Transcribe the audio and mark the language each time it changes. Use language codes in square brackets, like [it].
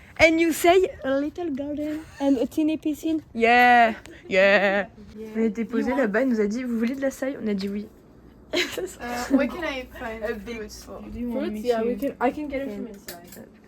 [en] And you say a little garden and a teeny piscine? Yeah, yeah. [fr] On a été posé là-bas, il nous a dit vous voulez de la saille? On a dit oui. [en] Where can I find a big fruits? Yeah, I can get it from inside.